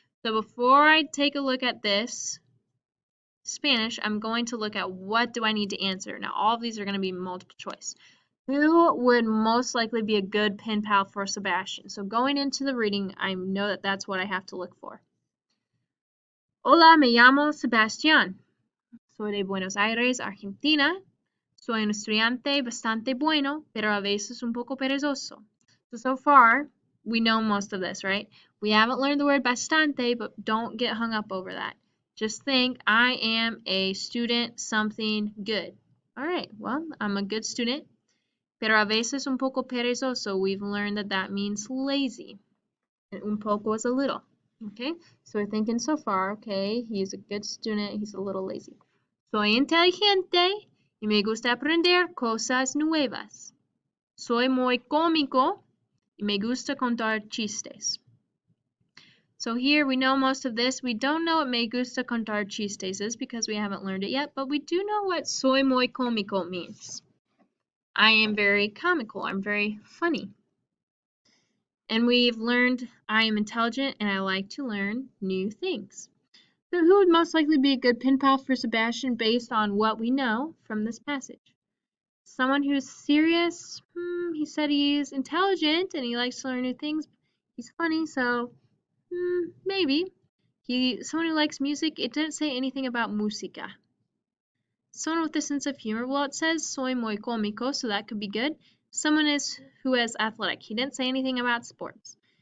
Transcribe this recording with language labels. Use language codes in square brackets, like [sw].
[en] So before I take a look at this Spanish, I'm going to look at what do I need to answer. Now, all of these are going to be multiple choice. Who would most likely be a good pen pal for Sebastian? So going into the reading, I know that that's what I have to look for. [es] Hola, me llamo Sebastián. Soy de Buenos Aires, Argentina. Soy un estudiante bastante bueno, pero a veces un poco perezoso. [en] So far, we know most of this, right? We haven't learned the word bastante, but don't get hung up over that. Just think, I am a student something good. All right, well, I'm a good student. [es] Pero a veces un poco perezoso, [en] we've learned that that means lazy. And un poco is a little. Okay, so we're thinking so far, okay, he's a good student, he's a little lazy. [es] Soy inteligente y me gusta aprender cosas nuevas. Soy muy cómico y me gusta contar chistes. [en] So here we know most of this. We don't know what [es] me gusta contar chistes [en] is because we haven't learned it yet, but we do know what [es] soy muy cómico [en] means. I am very comical. I'm very funny. And we've learned I am intelligent and I like to learn new things. So who would most likely be a good pen pal for Sebastian based on what we know from this passage? Someone who's serious. He said he's intelligent and he likes to learn new things. He's funny, so maybe. Someone who likes music. It didn't say anything about música. Someone with a sense of humor. Well, it says [es] soy muy cómico, [en] so that could be good. Someone who is athletic. He didn't say anything about sports.